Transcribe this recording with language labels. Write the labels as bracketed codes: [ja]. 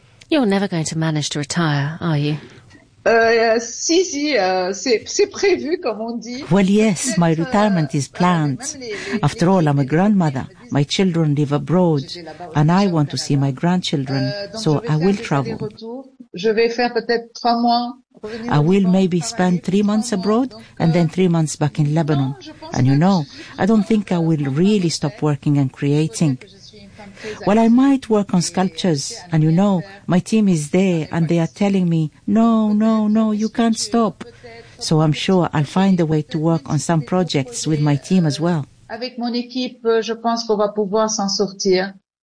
[en] You're never going to manage to retire, are you? [fr] C'est prévu, comme on dit. [en] Well, yes, my retirement is planned. After all, I'm a grandmother. My children live abroad, and I want to see my grandchildren, so I will travel. [fr] Je vais faire peut-être 3 mois. [en] I will maybe spend 3 months abroad and then 3 months back in Lebanon. And you know, I don't think I will really stop working and creating. Well, I might work on sculptures, and you know, my team is there, and they are telling me, no, no, no, you can't stop. So I'm sure I'll find a way to work on some projects with my team as well. [fr] Avec mon équipe, je pense qu'on va pouvoir s'en sortir.